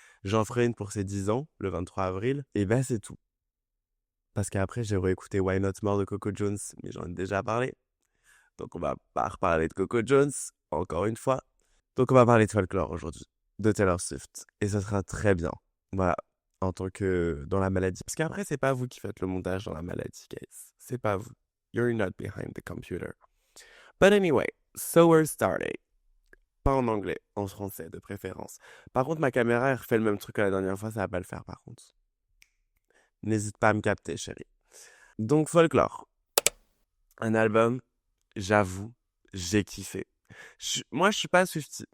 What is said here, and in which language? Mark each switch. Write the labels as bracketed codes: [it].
[fr] J'en ferai une pour ses 10 ans, le 23 avril. Et c'est tout. Parce qu'après, j'ai réécouté Why Not More de Coco Jones, mais j'en ai déjà parlé. Donc, on va pas reparler de Coco Jones, encore une fois. Donc, on va parler de Folklore aujourd'hui, de Taylor Swift. Et ça sera très bien. Voilà, en tant que dans la maladie. Parce qu'après, c'est pas vous qui faites le montage dans la maladie, guys. C'est pas vous. [en] You're not behind the computer. But anyway, so we're starting. [fr] Pas en anglais, en français de préférence. Par contre, ma caméra, elle refait le même truc que la dernière fois, ça va pas le faire par contre. N'hésite pas à me capter, chérie. Donc, Folklore. Un album, j'avoue, j'ai kiffé. Moi, je suis pas Swiftie.